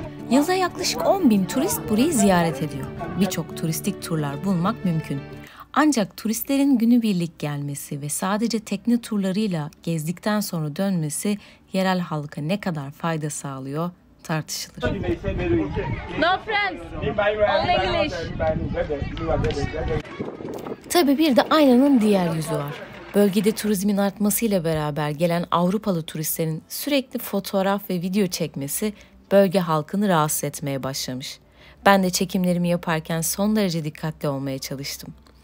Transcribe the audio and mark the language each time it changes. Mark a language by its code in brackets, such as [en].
[tr] Yılda yaklaşık 10.000 turist burayı ziyaret ediyor. Birçok turistik turlar bulmak mümkün. Ancak turistlerin günübirlik gelmesi ve sadece tekne turlarıyla gezdikten sonra dönmesi yerel halka ne kadar fayda sağlıyor tartışılır. [en] No friends, only English. [tr] Tabii bir de aynanın diğer yüzü var. Bölgede turizmin artmasıyla beraber gelen Avrupalı turistlerin sürekli fotoğraf ve video çekmesi bölge halkını rahatsız etmeye başlamış. Ben de çekimlerimi yaparken son derece dikkatli olmaya çalıştım.